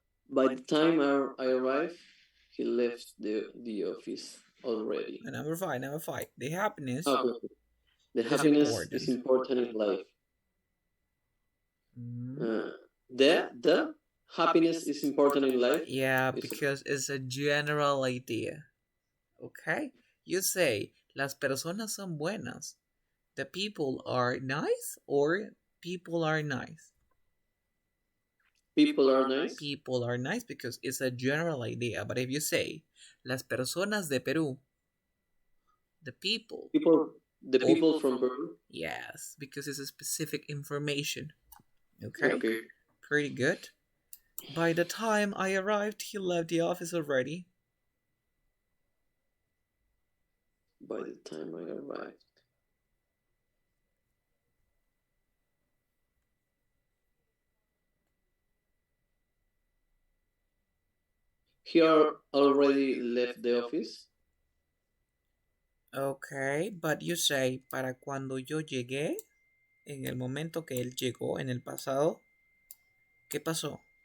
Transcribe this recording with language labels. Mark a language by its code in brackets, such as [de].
[en] By the time I arrived, he left the office already. Number 5. The happiness. Okay. The happiness is important in life. The happiness is important in life. Yeah, because it's a general idea. Okay? You say, [es] las personas son buenas. [en] The people are nice or people are nice? People are nice. People are nice because it's a general idea. But if you say, [es] las personas de Peru, [en] the people. The people from Peru. Yes, because it's a specific information. Okay? Pretty good. By the time I arrived, he left the office already. By the time I arrived. He already left the office. Okay, but you say, [es] para cuando yo llegué. en el momento que él llegó en el pasado, ¿qué pasó?